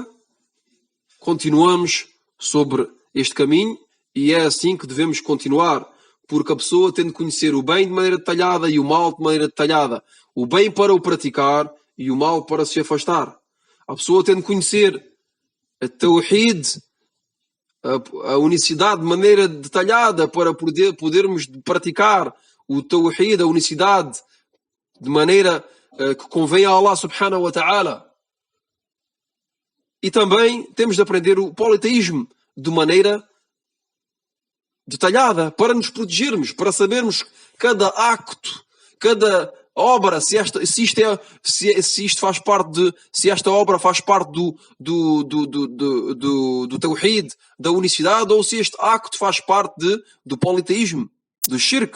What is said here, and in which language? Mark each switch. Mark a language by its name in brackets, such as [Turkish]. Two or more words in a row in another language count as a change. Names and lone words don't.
[Portuguese] Continuamos sobre este caminho e é assim que devemos continuar, porque a pessoa tem de conhecer o bem de maneira detalhada e o mal de maneira detalhada, o bem para o praticar e o mal para se afastar. A pessoa tem de conhecer a Tawhid, a unicidade de maneira detalhada para podermos praticar o Tawhid, a unicidade de maneira que convém a Allah [Arabic] سبحانه وتعالى. [Portuguese] E também temos de aprender o politeísmo de maneira detalhada para nos protegermos, para sabermos cada acto, cada obra, se esta obra faz parte do Tawhid, da unicidade, ou se este acto faz parte do politeísmo, do shirk.